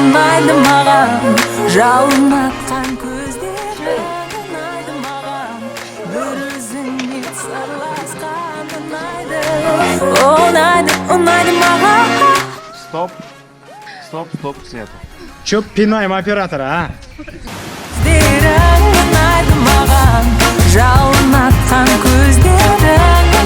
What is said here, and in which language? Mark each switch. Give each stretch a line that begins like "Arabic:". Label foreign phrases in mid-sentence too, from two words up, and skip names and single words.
Kazakh: Ұнайды маған жалын атқан көздерің Ұнайды маған бір өзіңмен сырласқан Ұнайды, ұнайды, ұнайды маған
Russian: Стоп, Света. Чё пинаем оператора, а?
Kazakh: Сөздерің ұнайды маған жалын атқан көздерің